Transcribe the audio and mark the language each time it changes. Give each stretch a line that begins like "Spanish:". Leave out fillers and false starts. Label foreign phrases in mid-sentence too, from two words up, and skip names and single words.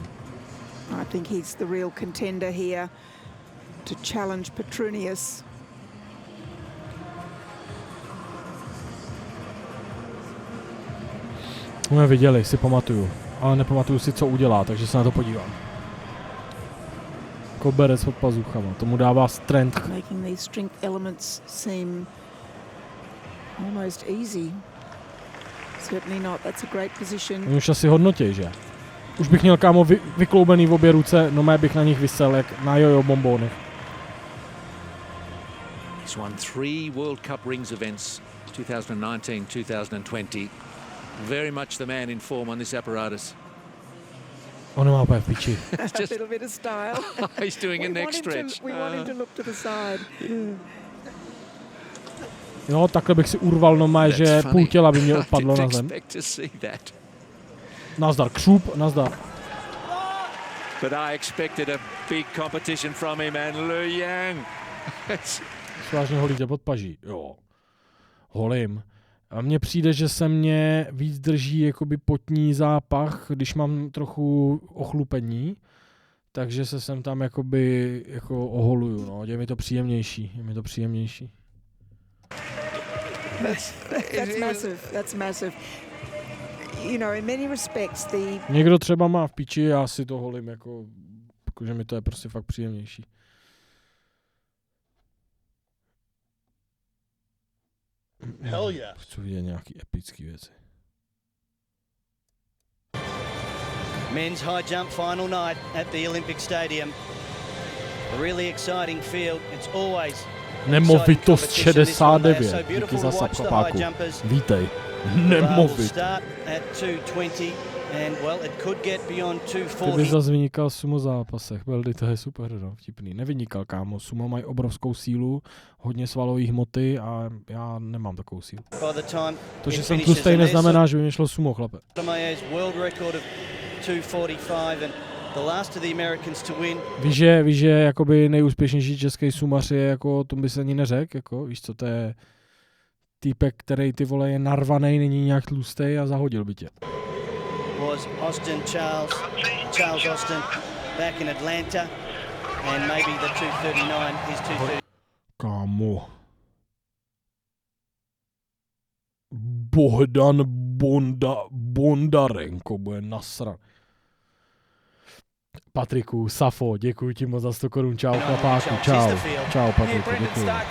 English: I think he's the real contender here to challenge Petrunius.
Czech: My viděli, si pamatuju, ale nepamatuju si, co udělá, takže se na to podívám. Koberec pod pazuchama, tomu dává strength.
English: Making these strength elements seem almost easy. Certainly not. That's a great position.
Czech: Oni už asi hodnotí, že? Už bych měl kámo vykloubený v obě ruce, no mé bych na nich vysel jak na jojo bombónech.
English: He's won 3 World Cup rings events, 2019, 2020. Very much the man in form on this apparatus.
Czech: On má úplně v piči.
English: A little bit of style. He's doing a neck stretch. We want him to look to the side.
Czech: No, takhle bych si urval nomé, že půl těla by mě odpadlo na zem. Nazdar, křup, nazdar.
English: But I expected a big competition from him and Liu Yang.
Czech: Vážně holíte pod paží, jo. Holím. A mně přijde, že se mě víc drží jakoby potní zápach, když mám trochu ochlupení, takže se sem tam jakoby jako oholuju, no. Je mi to příjemnější,
English: That's massive. That's massive. You know, in many respects the...
Czech: Někdo třeba má v piči, já si to holím jakože mi to je prostě fakt příjemnější.
English: Hell yeah.
Czech: Chci vidět nějaký epický věci.
English: Men's high jump final night at the Olympic Stadium. A really exciting field. It's always
Czech: Nemovitost 69. Díky za subchápáku. Vítej. Nemovit. Ty bys zase vynikal v sumo zápasech. Beldy, to je super, no, vtipný. Nevynikal, kámo. Sumo mají obrovskou sílu, hodně svalové hmoty a já nemám takovou sílu. To, že jsem tlustej, neznamená, že by mě šlo sumo, chlape. Víš, že jakoby nejúspěšnější český sumař je jako, to by se ani neřekl, jako, víš co, to je týpek, který ty vole je narvanej, není nějak tlustej a zahodil by tě.
English: Was Austin Charles Austin back in Atlanta and maybe the 239 is 230.
Czech: Kámo. Bohdan Bondarenko bude nasran. Patriku, Safo, děkuji ti moc za 100 korun, čau chlapáku, čau Patriku, děkuji.